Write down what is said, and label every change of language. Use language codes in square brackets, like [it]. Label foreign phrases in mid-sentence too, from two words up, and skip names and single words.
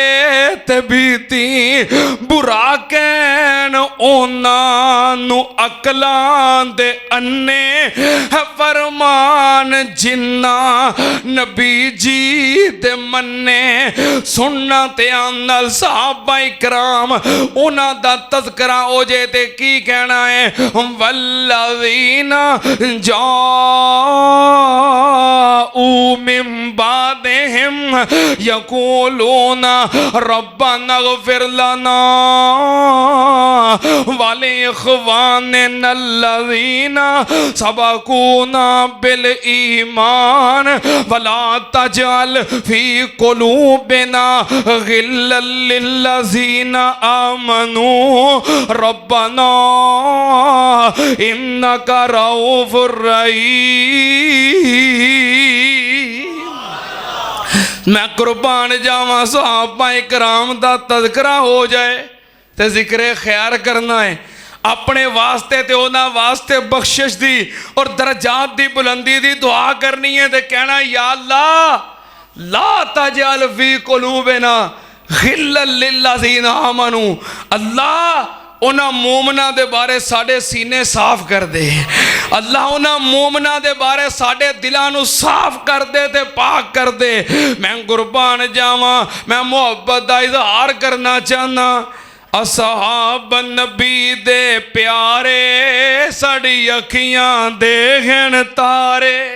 [pa] تے بیتی برا کہن اوناں عقلاں دے انے ہے فرمان جنہاں نبی جی دے منے سننا تے آنل صحابہ اکرام انہاں دا تذکرہ ہو جے تے کی کہنا ہے [ar] والذين جا من بعدهم يقولون ربنا اغفر لنا ولإخواننا الذين سبقونا بالإيمان ولا تجعل في قلوبنا غلا للذين آمنوا ربنا إنك رؤوف [pa] میں قربان جاواں صحابہ اکرام دا تذکرہ ہو جائے تو ذکر خیر کرنا ہے اپنے واسطے تے انہاں واسطے بخشش دی اور درجات دی بلندی دی دعا کرنی ہے تو کہنا یا اللہ لا [ar] تجعل في قلوبنا غلا للذين آمنوا [pa] اللہ انہاں مومناں دے بارے ساڈے سینے صاف کر دے اللہ انہاں مومناں دے بارے ساڈے دلاں نوں صاف کر دے تے پاک کر دے میں قربان جاواں میں محبت دا اظہار کرنا چاہنا اصحاب نبی دے پیارے ساڈی اکھیاں دیکھن تارے